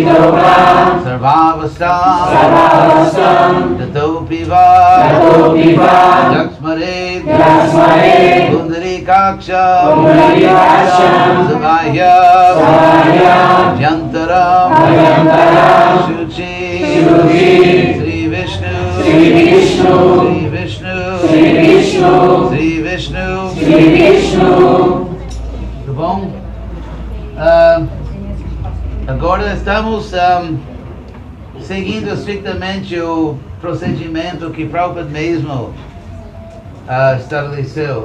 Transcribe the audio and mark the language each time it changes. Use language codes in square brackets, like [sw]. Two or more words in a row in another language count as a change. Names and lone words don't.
[sa] Sarvavastam Gatopi Va Lakshmare Pundrikaksham Sabhaya Abhyantara Shuchi Sri Vishnu [pt] Tá bom? Agora estamos seguindo estritamente o procedimento que Prabhupada mesmo estabeleceu.